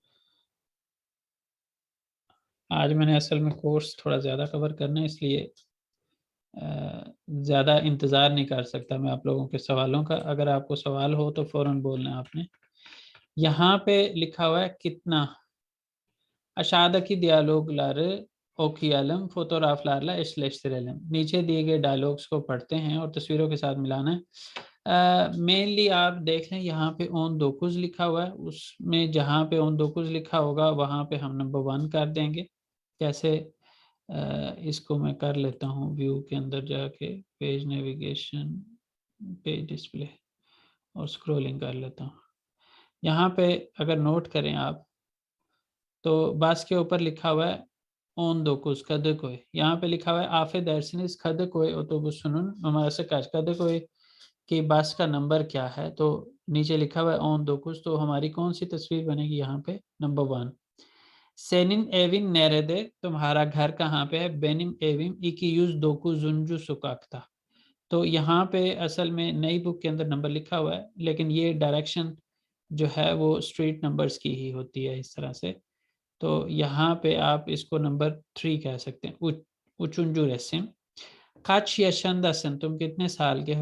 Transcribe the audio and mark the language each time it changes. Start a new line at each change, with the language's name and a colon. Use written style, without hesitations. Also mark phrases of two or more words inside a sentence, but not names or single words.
Hindi: आज मैंने असल में कोर्स थोड़ा ज़्यादा कवर करना है, इसलिए ज़्यादा इंतज़ार नहीं कर सकता मैं आप लोगों के सवालों का। अगर आपको सवाल हो तो फ़ौरन बोलना है आपने। यहाँ पे लिखा हुआ है कितना
Turkish: aşağıdaki dialoglar okuyalım, fotoğraflarla eşleştirelim.
Hindi: नीचे दिए गए डायलॉग्स को पढ़ते हैं और तस्वीरों के साथ मिलाना है। मेनली आप देख लें यहाँ पे
Turkish: on dokuz
Hindi: लिखा हुआ है, उसमें जहाँ पे
Turkish: on dokuz
Hindi: लिखा होगा वहाँ पे हम नंबर 1 कर देंगे। कैसे? इसको मैं कर लेता हूँ व्यू के अंदर जाके, पेज नेविगेशन, पेज डिस्प्ले, और स्क्रॉलिंग कर लेता हूँ। यहाँ पे अगर नोट करें आप तो बस के ऊपर लिखा हुआ है
Turkish: on dokuz
Hindi: Kadıköy। यहाँ पे लिखा हुआ है
Turkish: affedersiniz Kadıköy otobüsünün numarası kaç।
Hindi: Kadıköy की बस का नंबर क्या है? तो नीचे लिखा हुआ है
Turkish: on dokuz,
Hindi: तो हमारी कौन सी तस्वीर बनेगी यहाँ पे?
Turkish: नंबर 1। Senin evin nerede?
Hindi: तुम्हारा घर कहाँ पे है?
Turkish: Benim evim 209. sokakta।
Hindi: तो यहाँ पे असल में नई बुक के अंदर नंबर लिखा हुआ है, लेकिन ये डायरेक्शन जो है वो स्ट्रीट नंबर्स की ही होती है इस तरह से। तो यहाँ पे आप इसको नंबर 3 कह सकते हैं।
Turkish: üçüncü resim. kaç yaşındasın,
Hindi: तुम कितने साल के हो?